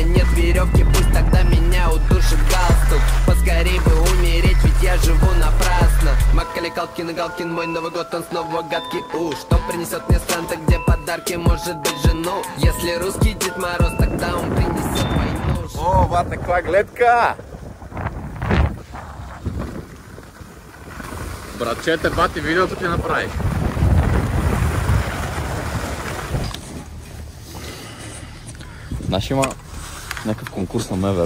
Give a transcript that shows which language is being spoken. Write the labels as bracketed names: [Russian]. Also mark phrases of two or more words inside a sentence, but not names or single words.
[Russian] Нет веревки, пусть тогда меня удушит галстук. Поскорей бы умереть, ведь я живу напрасно. Макали Калкин и Галкин, мой Новый год, он снова гадкий. Что принесет мне Санта, где подарки, может быть, жену? Если русский Дед Мороз, тогда он принесет войну. [Bulgarian] О, бате, каква гледка! Братчете, бати, видеото ти направих. Знаеш, има някакъв конкурс на МВР.